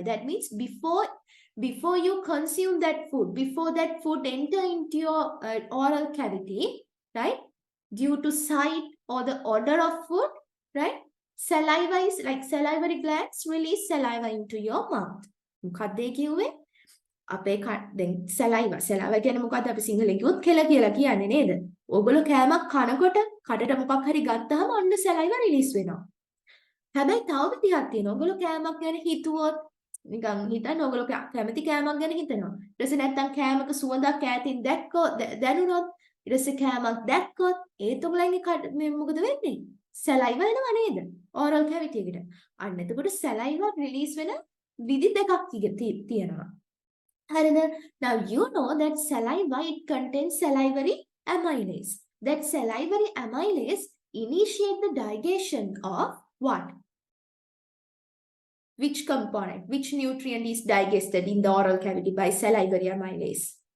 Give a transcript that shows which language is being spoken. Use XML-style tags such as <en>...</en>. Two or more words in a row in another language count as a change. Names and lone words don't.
<en>That means before you consume that food, before that food enter into your oral cavity, right? Due to sight or the odor of food, right? Saliva is like salivary glands release saliva into your mouth.</en> <si>මොකක්ද ඒ කිව්වේ? අපේ දැන් සලයිවා කියන්නේ මොකද්ද අපි සිංහලෙන් කිව්වොත් කෙල කියලා කියන්නේ නේද? ඕගොල්ලෝ කෑමක් කනකොට කඩට මොකක් හරි ගත්තාම අන්න</si> <en>saliva release</en> <si>වෙනවා. හැබැයි තව විදිහක් තියෙනවා. ඕගොල්ලෝ කෑමක් ගැන හිතුවොත් නිකන් හිතන්න ඕගොල්ලෝ කැමති කෑමක් ගැන හිතනවා. ඊට පස්සේ නැත්තම් කෑමක සුවඳක් ඈතින් දැනුනොත් ඊට පස්සේ කෑමක් දැක්කොත් ඒත් ඔයගොල්ලන්ගේ මොකද වෙන්නේ? සලයිවා එනවා නේද?</si> <en>oral cavity එකට.</en> <si>අන්න එතකොට</si> <en>saliva release</en> <si>වෙන විදි දෙකක් තියෙනවා.</si> <en>Now you know that saliva, it contains salivary amylase. That salivary amylase initiate the digestion of what? Which component, which nutrient is digested in the oral cavity by salivary amylase?</en>